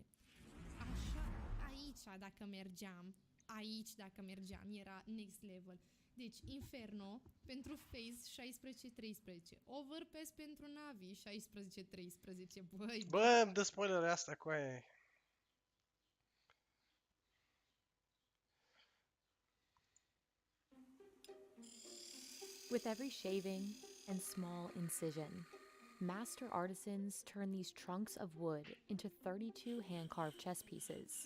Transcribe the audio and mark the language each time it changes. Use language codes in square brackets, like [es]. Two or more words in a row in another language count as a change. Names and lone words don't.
[ro] Așa, aici dacă mergeam, era [en] next level. [ro] Deci, Inferno pentru Phase 16-13, Overpass pentru Navi 16-13, băi. Bă, îmi dă spoilere asta cu aia. [en] With every shaving and small incision, master artisans turn these trunks of wood into 32 hand-carved chess pieces.